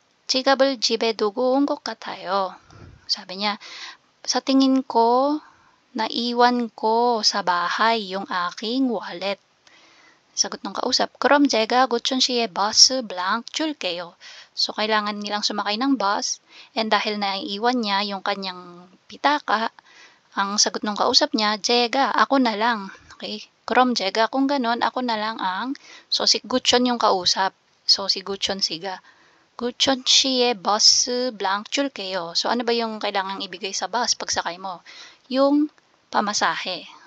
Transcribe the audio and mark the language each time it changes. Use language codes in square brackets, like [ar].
[ko] 지갑을 집에 두고 온 것 같아요. [tl] Sabi niya, sa tingin ko, naiwan ko sa bahay yung aking wallet. Sagot ng kausap, [ko] 그럼 제가 고춘 씨의 버스 blank 줄게요. [tl] So, kailangan nilang sumakay ng bus, and dahil naiiwan niya yung kanyang pitaka, ang sagot ng kausap niya, 제가, ako na lang. Okay? [ko] 그럼 제가, [tl] kung ganon, ako na lang ang, so si Guchon yung kausap. So, si Guchon siga. [ko] 구천 씨의 버스 blank 줄게요. [tl] So, ano ba yung kailangang ibigay sa bus pagsakay mo? Yung pamasahe.